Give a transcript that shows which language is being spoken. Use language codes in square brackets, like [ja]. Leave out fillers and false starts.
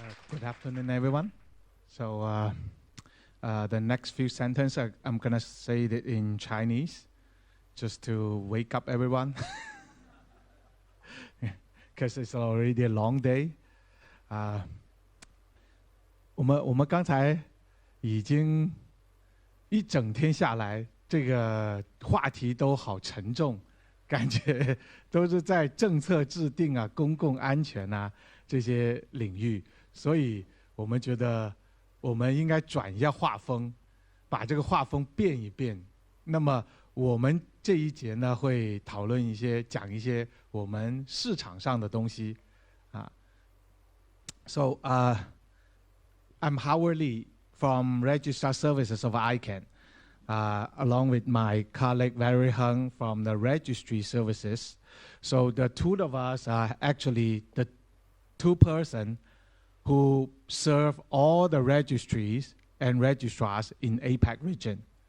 [en] Good afternoon, everyone. So the next few sentences, I'm going to say it in Chinese, just to wake up everyone, because it's already a long day. [zh] 我们刚才已经一整天下来，这个话题都好沉重，感觉都是在政策制定啊、公共安全啊这些领域。所以我们觉得我们应该转一下画风，把这个画风变一变。那么我们这一节呢，会讨论一些、讲一些我们市场上的东西啊。 [en] So I'm Howard Lee from Registrar Services of ICANN, along with my colleague Valerie Heng from the Registry Services. So the two of us are actually the two persons who serve all the registries and registrars in APAC region.